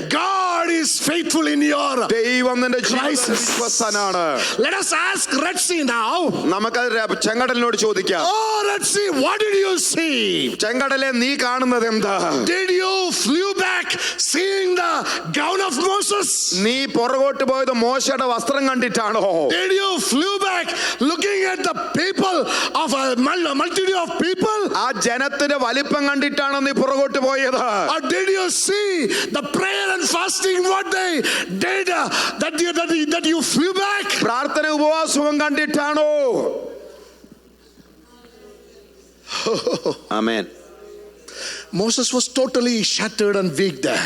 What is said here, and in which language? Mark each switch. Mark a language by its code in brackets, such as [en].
[en] God is faithful in your [ml] ദൈവം നിന്റെ [en] crisis. [ml] വിശ്വസ്തനാണ്. [en] Let us ask Red Sea now. [ml] നമുക്ക് ചെങ്കടലിനോട് ചോദിക്കാം, [en] Oh Red Sea, what did you see? [ml] ചെങ്കടലെ നീ കാണുന്നത് എന്താ? [en] Did you flew back seeing the gown of Moses? [ml] നീ പുറകോട്ട് പോയത് മോശയുടെ വസ്ത്രം കണ്ടിട്ടാണോ? [en] Did you flew back looking at the people of a multitude of people? [ml] ആ ജനത്തിന്റെ വലിപ്പം കണ്ടിട്ടാണോ നീ പുറകോട്ട് പോയത്? [en] Or did you see the prayer and fasting what they did that you flew back? [ml] പ്രാർത്ഥന ഉപവാസവും കണ്ടിട്ടാണോ? ആമേൻ. [en] Moses was totally shattered and weak there.